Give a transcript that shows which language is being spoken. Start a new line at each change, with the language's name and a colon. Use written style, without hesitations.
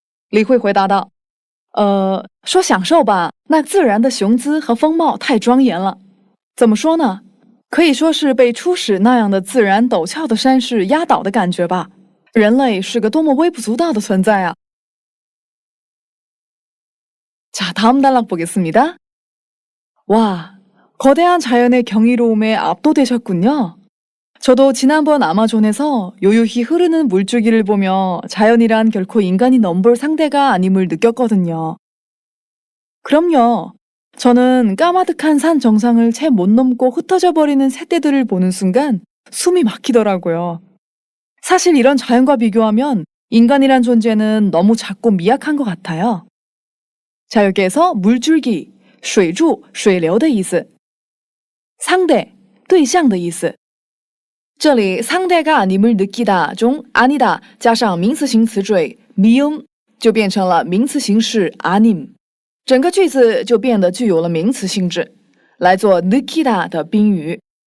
Chinese: 李慧回答道：“说享受吧，那自然的雄姿和风貌太庄严了。怎么说呢？可以说是被初始那样的自然陡峭的山势压倒的感觉吧。人类是个多么微不足道的存在啊！”
Korean: 자, 다음 단락 보겠습니다. 와, 거대한 자연의 경이로움에 압도되셨군요. 저도 지난번 아마존에서 요요히 흐르는 물줄기를 보며 자연이란 결코 인간이 넘볼 상대가 아님을 느꼈거든요. 그럼요. 저는 까마득한 산 정상을 채 못 넘고 흩어져 버리는 새떼들을 보는 순간 숨이 막히더라고요. 사실 이런 자연과 비교하면 인간이란 존재는 너무 작고 미약한 것 같아요. 자, 여기에서 물줄기, 水柱,水流的意思.
Chinese: 상대, 对象的意思。 这里 상대가 아님을 느끼다 중 아니다加上名词形词缀 미음 就变成了名词形式 아님， 整个句子就变得具有了名词性质，来做 느끼다 的宾语。